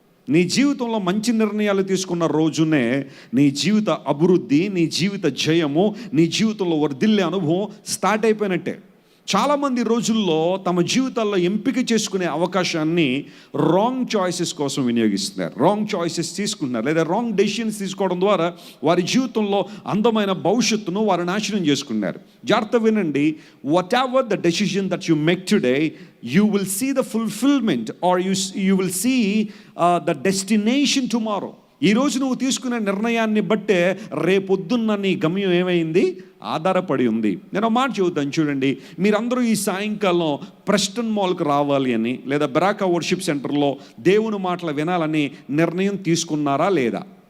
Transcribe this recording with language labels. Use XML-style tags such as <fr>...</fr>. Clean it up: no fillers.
<te>నీ జీవితంలో మంచి నిర్ణయాలు తీసుకున్న రోజునే నీ జీవిత అభివృద్ధి, నీ జీవిత జయము, నీ జీవితంలో వర్ధిల్లే అనుభవం స్టార్ట్ అయిపోయినట్టే. చాలామంది రోజుల్లో తమ జీవితాల్లో ఎంపిక చేసుకునే అవకాశాన్ని</te> <en>wrong choices</en> <te>కోసం వినియోగిస్తున్నారు.</te> <en>wrong choices</en> <te>తీసుకుంటున్నారు, లేదా</te> <en>wrong decisions</en> <te>తీసుకోవడం ద్వారా వారి జీవితంలో అందమైన భవిష్యత్తును వారు నాశనం చేసుకున్నారు. జాగ్రత్త వినండి,</te> <en>Whatever the decision that you make today, you will see the fulfillment or you will see the destination tomorrow.</en> <te>ఈరోజు నువ్వు తీసుకునే నిర్ణయాన్ని బట్టే రేపొద్దున్న నీ గమ్యం ఏమైంది ఆధారపడి ఉంది. నేను మాట చెబుతాను చూడండి, మీరందరూ ఈ సాయంకాలం ప్రెస్టన్ మాల్కి రావాలి అని లేదా బరాకా వర్షిప్ సెంటర్లో దేవుని మాటలు వినాలని నిర్ణయం తీసుకున్నారా లేదా?</te>